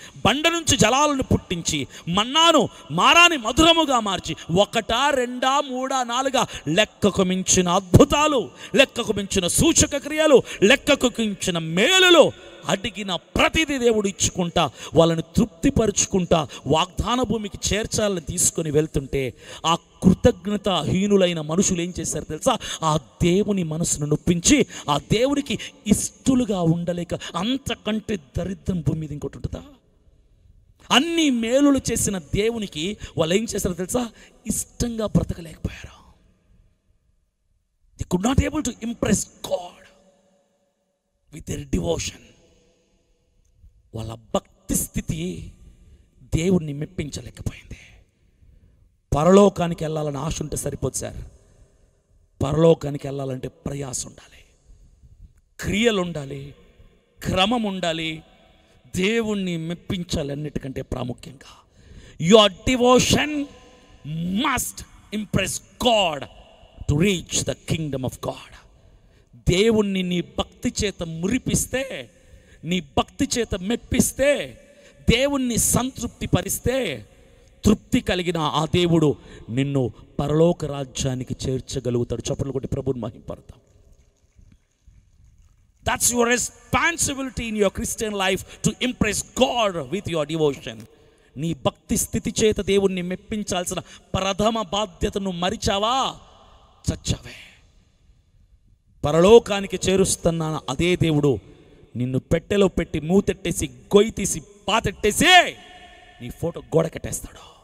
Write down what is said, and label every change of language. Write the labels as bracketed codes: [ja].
[te] బండ నుంచి జలాలను పుట్టించి మన్నాను మారాని మధురముగా మార్చి 1, 2, 3, 4 లెక్కకు మించిన అద్భుతాలు, లెక్కకు మించిన సూచక క్రియలు, లెక్కకు మించిన మేలులు అడిగిన ప్రతిదీ దేవుడు ఇచ్చుకుంటా వాళ్ళని తృప్తిపరుచుకుంటా వాగ్దాన భూమికి చేర్చాలని తీసుకొని వెళ్తుంటే ఆ కృతజ్ఞతాహీనులైన మనుషులు ఏం చేశారు తెలుసా? ఆ దేవుని మనసును నొప్పించి ఆ దేవునికి ఇష్టలుగా ఉండలేక అంతకంటే దరిద్రం భూమి మీద ఇంకోటి ఉంటుందా? అన్ని మేలులు చేసిన దేవునికి వాళ్ళు ఏం చేశారు తెలుసా? ఇష్టంగా బ్రతకలేకపోయారు. [en] They could not able to impress God with their devotion. [te] వాళ్ళ భక్తి స్థితి దేవుణ్ణి మెప్పించలేకపోయింది. పరలోకానికి వెళ్ళాలని ఆశ ఉంటే సరిపోదు సార్. పరలోకానికి వెళ్ళాలంటే ప్రయాస ఉండాలి, క్రియలు ఉండాలి, క్రమం ఉండాలి, దేవుణ్ణి మెప్పించాలి. అన్నిటికంటే ప్రాముఖ్యంగా [en] Your devotion must impress God to reach the kingdom of God. [te] దేవుణ్ణి నీ భక్తి చేత మురిపిస్తే, నీ భక్తి చేత మెప్పిస్తే, దేవుణ్ణి సంతృప్తి పరిస్తే, తృప్తి కలిగిన ఆ దేవుడు నిన్ను పరలోక రాజ్యానికి చేర్చగలుగుతాడు. చప్పట్లు కొట్టి ప్రభువుని మహింపడతాం. [en] That's your responsibility in your Christian life, to impress God with your devotion. [te] నీ భక్తి స్థితి చేత దేవుణ్ణి మెప్పించాల్సిన ప్రథమ బాధ్యతను మరిచావా, చచ్చావే. పరలోకానికి చేరుస్తున్న అదే దేవుడు నిన్ను పెట్టెలో పెట్టి మూతెట్టేసి గొయ్యి తీసి పాతెట్టేసి నీ ఫోటో గోడ కట్టేస్తాడు.